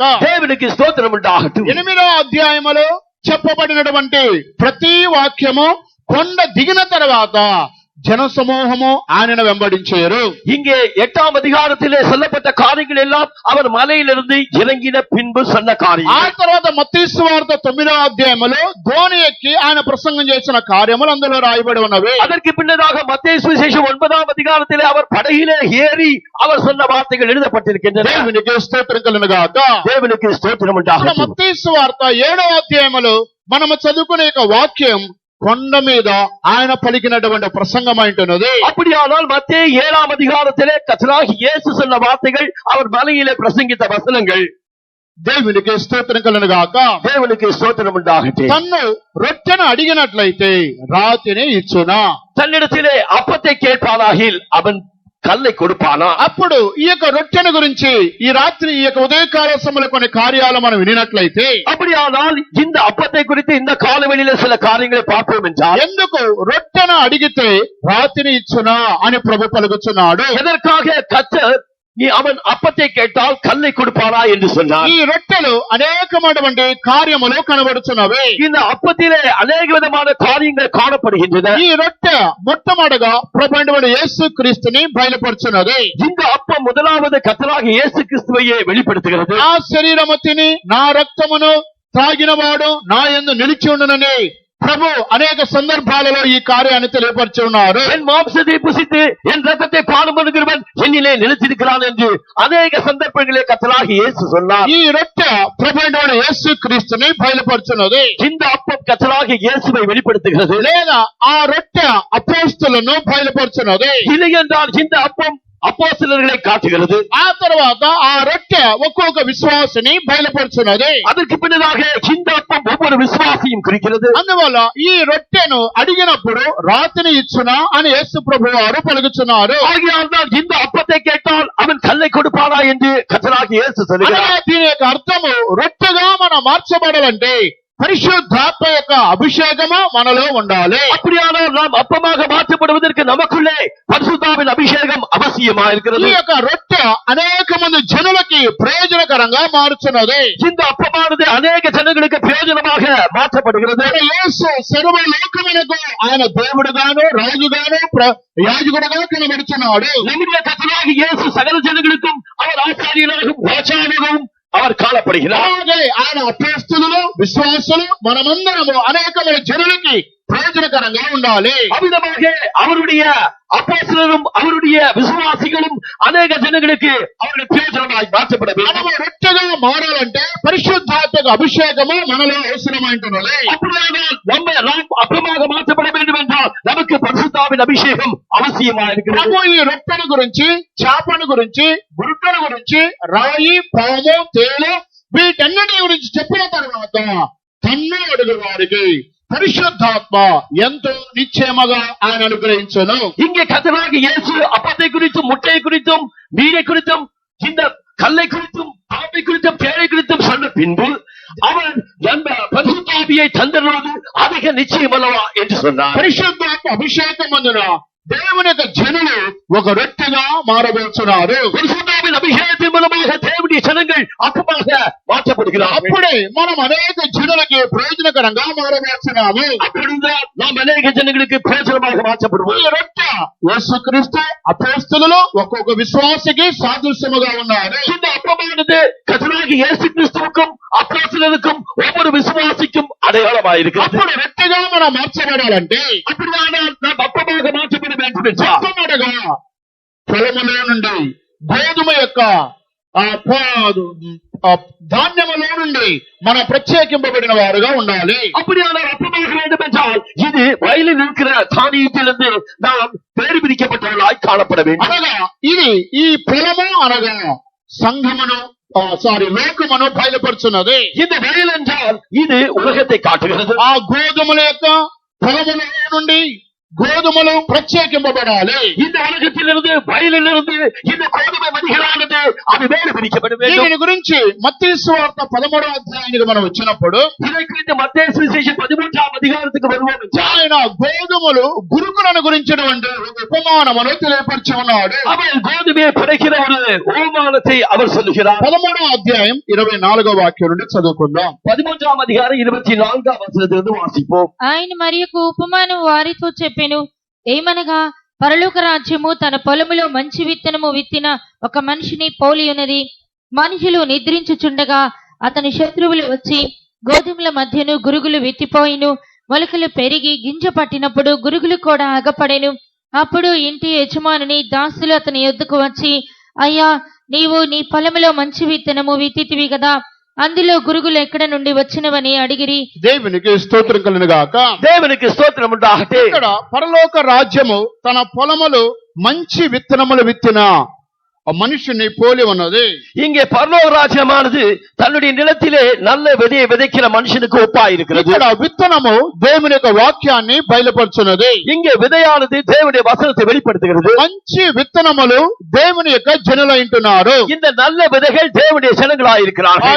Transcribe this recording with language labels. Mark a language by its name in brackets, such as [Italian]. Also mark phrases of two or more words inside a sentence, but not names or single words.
[Tamil] தேவனுக்கு ஸ்தோத்திரம் உண்டாகட்டும். [Telugu] 8వ అధ్యాయములో చెప్పబడినటువంటి ప్రతి వాక్యము కొండ దిగిన తర్వాత జన సమూహము ఆయనను వెంబడించారు. [Tamil] இங்கே 8ஆம் அதிகாரத்திலே சொல்லப்பட்ட காரியங்கள் எல்லாம் அவர் மலையிலிருந்து இறங்கின பின்பு சொன்ன [Telugu] ఆ [Tamil] காரியம். [Telugu] తర్వాత మత్తయి సువార్త 9వ అధ్యాయములో ధోని ఎక్కి ఆయన ప్రసంగం చేసిన కార్యములు అందులో రాయబడి ఉన్నవి. [Tamil] அதற்கு பின்னதாக மத்தேயு சுவிசேஷம் 9ஆம் அதிகாரத்திலே அவர் படகிலே ஏறி அவர் சொன்ன வார்த்தைகள் எழுதப்பட்டிருக்கின்றன. [Telugu] దేవునికి స్తోత్రం కలుగుగాక. [Tamil] தேவனுக்கு ஸ்தோத்திரம் உண்டாகட்டும். [Telugu] మత్తయి సువార్త 7వ అధ్యాయములో మనము చదువుకునే ఒక వాక్యం కొండ మీద ఆయన పలికినటువంటి ప్రసంగం అంటున్నది. [Tamil] அப்படியானால் மத்தேயு 7ஆம் அதிகாரத்திலே கர்த்தராகிய இயேசு சொன்ன வார்த்தைகள் அவர் மலையிலே பிரசங்கித்த வசனங்கள். [Telugu] దేవునికి స్తోత్రం కలుగును గాక. [Tamil] தேவனுக்கு ஸ்தோத்திரம் உண்டாகட்டும். [Telugu] తన్ను రొట్టెను అడిగినట్లయితే రాతిని ఇచ్చునా. [Tamil] தன்னிடத்திலே அப்பத்தை கேட்பானாகில் அவன் கல்லை கொடுப்பானா. [Telugu] అప్పుడు ఈ యొక్క రొట్టెను గురించి ఈ రాత్రి ఈ యొక్క ఉదయకాల సమయంలో కొన్ని కార్యాలు మనం వినినట్లయితే, [Tamil] அப்படியானால் இந்த அப்பத்தை குறித்து இந்த காலவெளியில சில காரியங்களை பார்ப்போம் என்றால், [Telugu] ఎందుకు రొట్టెను అడిగితే రాతిని ఇచ్చునా అని ప్రభు పలుకుచున్నాడు. [Tamil] எதற்காக கர்த்தர் அவன் அப்பத்தை கேட்டால் கல்லை கொடுப்பானா என்று சொன்னார். [Telugu] ఈ రొట్టెలు అనేకమైనటువంటి కార్యములు కనబడుచున్నవి. [Tamil] இந்த அப்பத்திலே அநேக விதமான காரியங்கள் காணப்படுகின்றன. [Telugu] ఈ రొట్టె మొట్టమొదటిగా ప్రభువైన యేసు క్రీస్తుని బయలుపరుచున్నది. [Tamil] இந்த அப்பம் முதலாவது கர்த்தராகிய இயேசு கிறிஸ்துவையே வெளிப்படுத்துகிறது. [Telugu] నా శరీరము తిని నా రక్తమును త్రాగినవాడు నా యందు నిలిచి ఉండునని ప్రభు అనేక సందర్భాలలో ఈ కార్యాన్ని తెలియపరిచి ఉన్నారు. [Tamil] என் மாம்சத்தை புசித்து என் ரத்தத்தை பானம் பண்ணுகிறவன் என்னிலே நிலைத்திருக்கிறான் என்று அநேக சந்தர்ப்பங்களிலே கர்த்தராகிய இயேசு சொன்னார். [Telugu] ఈ రొట్టె ప్రభువైన యేసు క్రీస్తుని బయలుపరుచున్నది. [Tamil] இந்த அப்பம் கர்த்தராகிய இயேசுவை வெளிப்படுத்துகிறது. [Telugu] లేదా ఆ రొట్టె అపోస్తలులను బయలుపరుచున్నది. [Tamil] இல்லை என்றால் இந்த அப்பம் அப்போஸ்தலர்களை காட்டுகிறது. [Telugu] ఆ తర్వాత ఆ రొట్టె ఒక్కొక్క విశ్వాసిని బయలుపరుచున్నది. [Tamil] அதற்கு பின்னதாக இந்த அப்பம் ஒவ்வொரு விசுவாசியும் குறிக்கிறது. [Telugu] అందువల్ల ఈ రొట్టెను అడిగినప్పుడు రాతిని ఇచ్చునా అని యేసు ప్రభు వారు పలుకుచున్నారు. [Tamil] ஆகையால் தான் இந்த அப்பத்தை கேட்டால் அவன் கல்லை கொடுப்பானா என்று கர்த்தராகிய இயேசு சொல்கிறார். [Telugu] దీని యొక్క అర్థము రొట్టెగా మనం మార్చబడాలంటే పరిశుద్ధాత్మ యొక్క అభిషేకము మనలో ఉండాలి. [Tamil] அப்படியானால் நாம் அப்பமாக மாற்றப்படுவதற்கு நமக்குள்ளே பரிசுத்தாவின் அபிஷேகம் அவசியமா இருக்கிறது. [Telugu] ఈ యొక్క రొట్టె అనేక మంది జనులకి ప్రయోజనకరంగా మారుచున్నది. [Tamil] இந்த அப்பமானது அநேக ஜனங்களுக்கு பிரயோஜனமாக மாற்றப்படுகிறது. [Telugu] యేసు సర్వ లోకమునకు ఆయన దేవుడుగాను రాజుగాను యాజకుడుగా కనబడుచున్నాడు. [Tamil] நம்முடைய கர்த்தராகிய இயேசு சகல ஜனங்களுக்கும் அவர் ஆசாரியனாகவும் ராஜாவாகவும் அவர் காணப்படுகிறார். [Telugu] అలాగే ఆయన అపోస్తలులు విశ్వాసులు మనమందరము అనేకమైన జనులకి ప్రయోజనకరంగా ఉండాలి. [Tamil] அவ்விதமாக அவருடைய அப்போஸ்தலரும் அவருடைய விசுவாசிகளும் அநேக ஜனங்களுக்கு அவருடைய பிரயோஜனமாய் மாற்றப்பட வேண்டும். [Telugu] మనము రొట్టెగా మారాలంటే పరిశుద్ధాత్మక అభిషేకము మనలో అవసరమైంటున్నది. [Tamil] அப்படியானால் நாம் அப்பமாக மாற்றப்பட வேண்டும் என்றால் நமக்கு பரிசுத்தாவின் அபிஷேகம் அவசியமா இருக்கிறது. [Telugu] ప్రభు ఈ రొట్టెల గురించి, చేపల గురించి, గురుకల గురించి, రాయి, పాము, తేలు వీటన్నిటి గురించి చెప్పిన తర్వాత తన్ను అడుగు వారికి పరిశుద్ధాత్మ ఎంతో నిశ్చయముగా ఆయన అనుగ్రహించును. [Tamil] இங்கே கர்த்தராகிய இயேசு அப்பத்தை குறித்தும் முட்டையை குறித்தும் மீனை குறித்தும் இந்த கல்லை குறித்தும் பாம்பை குறித்தும் தேரை குறித்தும் சொன்ன பின்பு அவன் நம்ம பரிசுத்தாவியை தந்தருவது அதிக நிச்சயம் அல்லவா என்று சொன்னார். [Telugu] పరిశుద్ధాత్మ అభిషేకం అందున దేవుని యొక్క జనులు ఒక రొట్టెగా మారబోతున్నారు. [Tamil] பரிசுத்தாவின் அபிஷேகத்தின் மூலமாக தேவனுடைய ஜனங்கள் அப்பமாக மாற்றப்படுகிறார்கள். [Telugu] అప్పుడే మనం అనేక జనులకి ప్రయోజనకరంగా మారబోతున్నాము. [Tamil] அப்படிதான் நாம் அநேக ஜனங்களுக்கு பிரயோஜனமாக மாற்றப்படுவோம். [Telugu] ఈ రొట్టె యేసుక్రీస్తు అపోస్తలులు ఒక్కొక్క విశ్వాసికి సాదృశ్యముగా ఉన్నారు. [Tamil] இந்த அப்பமானது கர்த்தராகிய இயேசு கிறிஸ்துவுக்கும் அப்போஸ்தலருக்கும் ஒவ்வொரு விசுவாசிக்கும் அடையாளமாயிருக்கிறது. [Telugu] అప్పుడు రొట్టెగా మనం మార్చబడాలంటే [Tamil] அப்படியானால் நாம் அப்பமாக மாற்றப்பட வேண்டும் என்றால் [Telugu] మొట్టమొదటిగా పొలములో నుండి గోధుమ యొక్క ధాన్యములో నుండి మనం ప్రత్యేకింపబడిన వారుగా ఉండాలి. [Tamil] அப்படியானால் அப்பமாக வேண்டும் என்றால் இது வயலில் இருக்கிற தானியத்திலிருந்து நாம் வேறு பிரிக்கப்பட்டவர்களாய் காணப்பட வேண்டும். [Telugu] అనగా ఇది ఈ పొలము అనగా సంఘమును లోకమును బయలుపరుచున్నది. [Tamil] இந்த வயல் என்றால் இது உலகத்தை காட்டுகிறது. [Telugu] ఆ గోధుమల యొక్క పొలముల నుండి గోధుమలు ప్రత్యేకింపబడాలి. [Tamil] இந்த உலகத்திலிருந்து வயலிலிருந்து இந்த கோதுமை மணிகளானது அது வேறு பிரிக்கப்பட வேண்டும். [Telugu] దీని గురించి మత్తయి సువార్త 13వ అధ్యాయానికి మనం వచ్చినప్పుడు [Tamil] இதை குறித்து மத்தேயு சுவிசேஷம் 13ஆம் அதிகாரத்துக்கு வருவோம் என்றால் [Telugu] ఆయన గోధుమలు గురుకులను గురించినటువంటి ఒక ఉపమానమును తెలియపరిచి ఉన్నాడు. [Tamil] அவர் கோதுமையை படைக்கிற ஒரு ஓமானத்தை அவர் சொல்லுகிறார். [Telugu] 13వ అధ్యాయం 24వ వాక్యం నుండి చదువుకుందాం. [Tamil] 13ஆம் அதிகாரம் 24ஆம் வசனத்திலிருந்து வாசிப்போம். [Telugu] ఆయన మరి ఒక ఉపమానం వారితో చెప్పెను. ఏమనగా పరలోక రాజ్యము తన పొలములో మంచి విత్తనము విత్తిన ఒక మనిషిని పోలి ఉన్నది. మనుషులు నిద్రించుచుండగా అతని శత్రువులు వచ్చి గోధుమల మధ్యను గురుగులు విత్తిపోయిను. మొలకలు పెరిగి గింజ పట్టినప్పుడు గురుగులు కూడా అగపడెను. అప్పుడు ఇంటి యజమానుని దాసులు అతని యొద్దకు వచ్చి, అయ్యా, నీవు నీ పొలములో మంచి విత్తనము విత్తితివి కదా, అందులో గురుగులు ఎక్కడ నుండి వచ్చినవని అడిగిరి. దేవునికి స్తోత్రం కలుగును గాక. [Tamil] தேவனுக்கு ஸ்தோத்திரம் உண்டாகட்டும். [Telugu] ఇక్కడ పరలోక రాజ్యము తన పొలములు మంచి విత్తనములు విత్తిన మనుషుని పోలి ఉన్నది. [Tamil] இங்கே பரலோக ராஜ்யமானது தன்னுடைய நிலத்திலே நல்ல விதையை விதைக்கிற மனுஷனுக்கு ஒப்பாயிருக்கிறது. [Telugu] ఇక్కడ విత్తనము దేవుని యొక్క వాక్యాన్ని బయలుపరుచున్నది. [Tamil] இங்கே விதையானது தேவனுடைய வசனத்தை வெளிப்படுத்துகிறது. [Telugu] మంచి విత్తనములు దేవుని యొక్క జనులైంటున్నారు. [Tamil] இந்த நல்ல விதைகள் தேவனுடைய ஜனங்களாயிருக்கிறார்கள்.